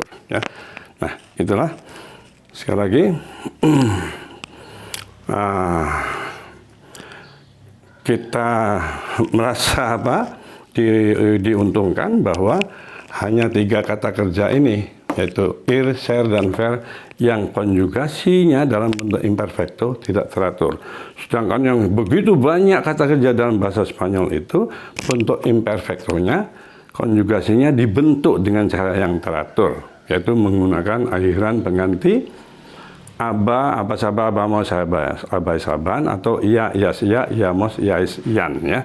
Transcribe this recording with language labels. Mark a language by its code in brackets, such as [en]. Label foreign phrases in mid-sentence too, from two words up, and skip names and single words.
[id] Ya. Nah, itulah. Sekali lagi, kita merasa diuntungkan bahwa hanya 3 kata kerja ini, yaitu ir, ser, dan ver, yang konjugasinya dalam bentuk imperfecto tidak teratur. Sedangkan yang begitu banyak kata kerja dalam bahasa Spanyol itu, bentuk imperfectonya, konjugasinya dibentuk dengan cara yang teratur, yaitu menggunakan akhiran pengganti [es] aba, aba, saba, aba, mos, aba, saban, [id] atau [es] iya, yas, iya, iya, mos, iya, ian [id] ya.